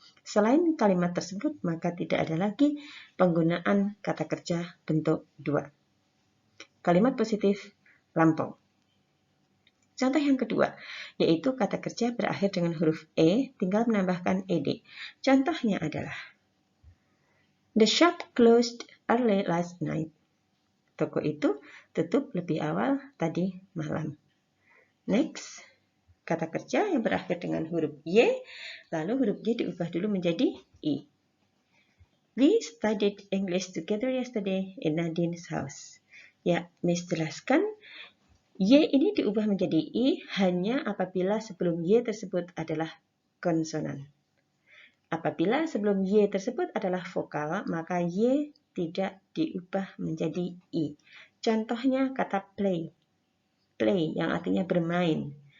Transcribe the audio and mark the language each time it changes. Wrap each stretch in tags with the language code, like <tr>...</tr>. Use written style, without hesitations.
<id>Selain kalimat tersebut, maka tidak ada lagi penggunaan kata kerja bentuk 2. Kalimat positif lampau. Contoh yang kedua, yaitu kata kerja berakhir dengan huruf E, tinggal menambahkan ed. Contohnya adalah,</id> <en>The shop closed early last night.</en> <id>Toko itu tutup lebih awal tadi malam. Next, kata kerja yang berakhir dengan huruf Y, lalu huruf Y diubah dulu menjadi I.</id> <en>We studied English together yesterday in Nadine's house.</en> <id>Ya, Miss jelaskan, Y ini diubah menjadi I hanya apabila sebelum Y tersebut adalah konsonan. Apabila sebelum Y tersebut adalah vokal, maka Y tidak diubah menjadi I. Contohnya kata play. Play yang artinya bermain.</id>